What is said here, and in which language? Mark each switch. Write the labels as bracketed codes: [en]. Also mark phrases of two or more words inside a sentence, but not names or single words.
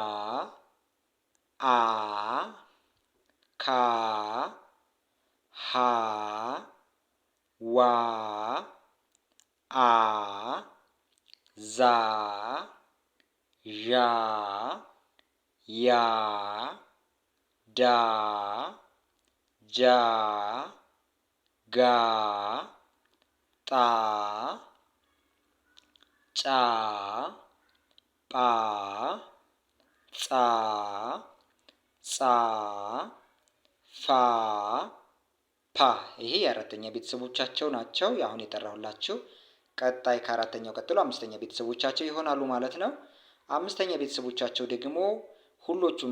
[am] አ ካ ሀ ዋ አ ዛ ዣ ያ ዳ ጃ ጋ ጣ ጫ ጳ ጻ ጻ ፋ ፓ። ይሄ የአራተኛ ቤተሰቦቻቸው ናቸው አሁን የጠራሁላችሁ። ቀጣይ ከአራተኛው ቀጥሎ አምስተኛ ቤተሰቦቻቸው ይሆናሉ ማለት ነው። አምስተኛ ቤተሰቦቻቸው ደግሞ ሁሎቹም